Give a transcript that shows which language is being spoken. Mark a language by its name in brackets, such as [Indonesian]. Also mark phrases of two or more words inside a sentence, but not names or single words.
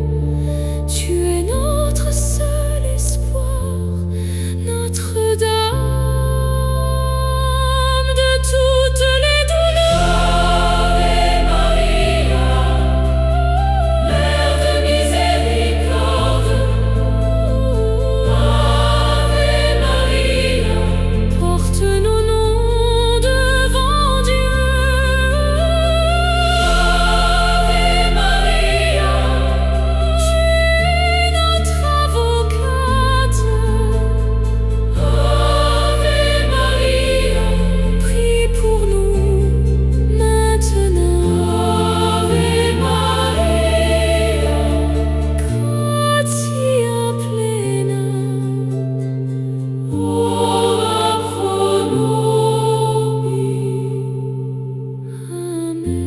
[French] Tu es notre seul espoir, Notre-Dame de toutes les douleurs. [Latin] Ave Maria, [French] Mère de miséricorde. [Latin] Ave Maria, [French] porte nos noms devant Dieu. [Latin] Ave Maria, [French] tu es notre avocate. [Latin] Ave Maria, [French] prie pour nous maintenant. [Latin] Ave Maria, gratia plena, ora pro nobis. Amen.